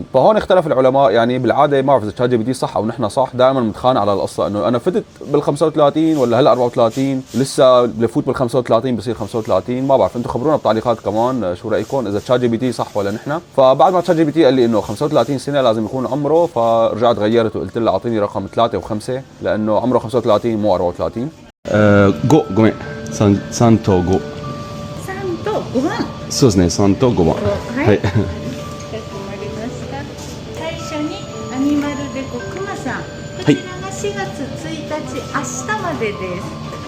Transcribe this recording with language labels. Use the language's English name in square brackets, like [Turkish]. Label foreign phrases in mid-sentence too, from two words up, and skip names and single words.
[Arabic] فهون اختلف العلماء، يعني بالعاده ما بعرف اذا شات جي بي تي صح او نحن صح، دائما بنتخانق على القصه انه انا فتت بال 35 ولا هلا 34 لسه بفوت بال 35 بصير 35. ما بعرف، انتم خبرونا بالتعليقات كمان شو رايكم اذا تشات جي بي تي صح ولا نحن. فبعد ما تشات جي بي تي قال لي انه 35 سنه لازم يكون عمره، فرجعت غيرت وقلت له اعطيني رقم 3 و5 لانه عمره 35 مو 34. [Japanese] 5 ごめん3と5。 3と5番。そうですね3と5番。はい。はい。かしこまりました。最初にアニマルデコクマさん。こちらが4月1日、明日までです。